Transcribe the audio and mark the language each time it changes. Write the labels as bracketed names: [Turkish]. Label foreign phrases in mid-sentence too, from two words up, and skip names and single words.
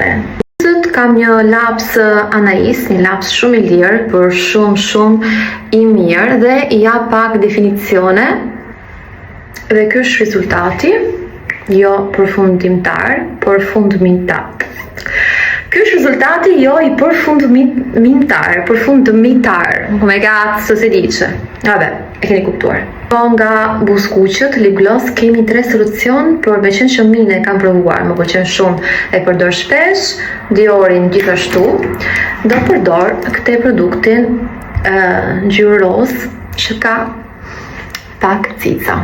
[Albanian] Buzët kam një laps Anais, një laps shumë i lirë, por shumë i mirë dhe i jap pak definicione. Dhe ky është rezultati, jo përfundimtar, por fundimitar. Ky është rezultati jo i përfundimitar, [Italian] come cazzo si dice. Vabbè, [Albanian] e keni kuptuar. Nga buzëkuqët, [English] lip gloss, [Albanian] kemi 3 solucion, por me qenë që mine kam provuar, më pëlqen shumë e përdor shpesh, Diorin gjithashtu, do përdor këtë produktin ngjyrë roz që ka pak cica.